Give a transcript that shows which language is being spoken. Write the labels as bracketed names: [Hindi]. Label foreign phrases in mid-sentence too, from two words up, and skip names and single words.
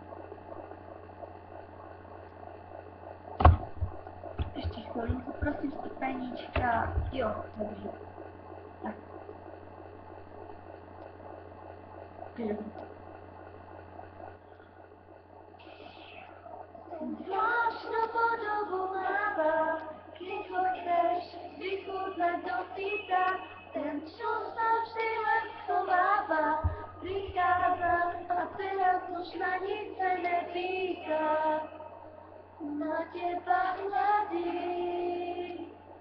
[Czech] Ještě chvilinku, prosím, stupeníčka. Jo, dobře. Tak. [Slovak] Zvláštnu podobu máva, keď ho chceš vychutnať do síta, ten, čo sa vždy len schováva, prichádza a teraz už na nic sa nepýta, na teba hľadí.